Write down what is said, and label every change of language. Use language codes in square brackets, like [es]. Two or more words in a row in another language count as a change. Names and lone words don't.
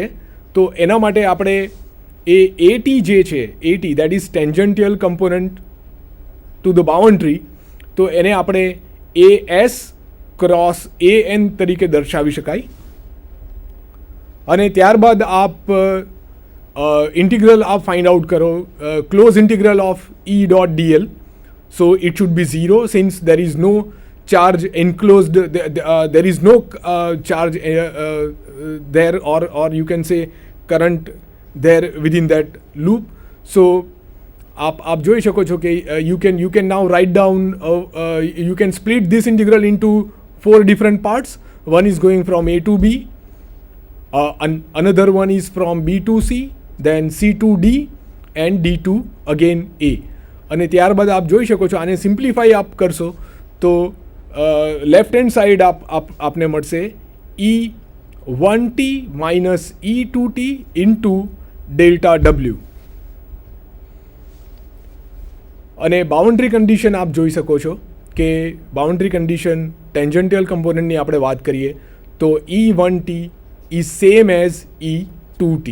[gu] તો એના માટે આપણે એ AT જે છે [en] AT that is tangential component to the boundary, [gu] તો એને આપણે [en] AS cross AN [gu] તરીકે દર્શાવી શકાય. અને ત્યારબાદ આપ ઇન્ટિગ્રલ આપ [en] find out [gu] કરો [en] close integral of E.dl. so it should be 0 since there is no charge enclosed, there is no charge there or you can say current there within that loop. So [gu] आप જોઈ શકો છો કે [en] you can now write down you can split this integral into 4 different parts. One is going from A to B, another one is from B to C, then C to D and D to again A. [gu] અને ત્યારબાદ આપ જોઈ શકો છો આને સિમ્પ્લિફાઈ આપ કરશો તો [en] left hand side [gu] આપને મળશે E1t માઇનસ E2t [en] into delta W. [gu] અને [en] boundary condition [gu] આપ જોઈ શકો છો કે [en] boundary condition [gu] ટેન્જન્ટિયલ કમ્પોનન્ટની આપણે વાત કરીએ તો [en] E1t is same as E2t.